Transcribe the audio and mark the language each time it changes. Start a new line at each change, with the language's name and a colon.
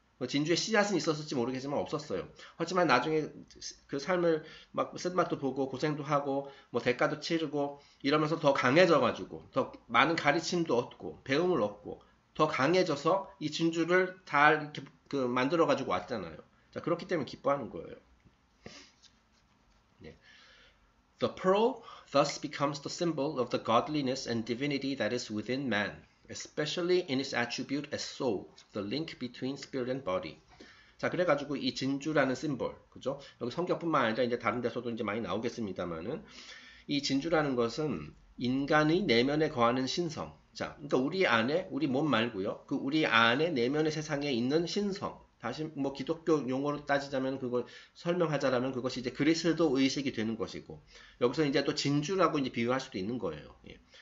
Korean: 진주의 씨앗은 있었을지 모르겠지만 없었어요. 하지만 나중에 그 삶을 막 쓴맛도 보고 고생도 하고 뭐 대가도 치르고 이러면서 더 강해져가지고 더 많은 가르침도 얻고 배움을 얻고 더 강해져서 이 진주를 다 이렇게 그 만들어가지고 왔잖아요. 자, 그렇기 때문에 기뻐하는 거예요. 네.
English: The pearl thus becomes the symbol of the godliness and divinity that is within man, especially in its attribute as soul, the link between spirit and body.
Korean: 자, 그래가지고 이 진주라는 심볼, 그죠? 여기 성경뿐만 아니라 이제 다른 데서도 이제 많이 나오겠습니다만은 이 진주라는 것은 인간의 내면에 거하는 신성. 자, 그러니까 우리 안에, 우리 몸 말고요. 그 우리 안에 내면의 세상에 있는 신성. 다시 뭐 기독교 용어로 따지자면 그걸 설명하자라면 그것이 이제 그리스도 의식이 되는 것이고 여기서 이제 또 진주라고 이제 비유할 수도 있는 거예요. 예.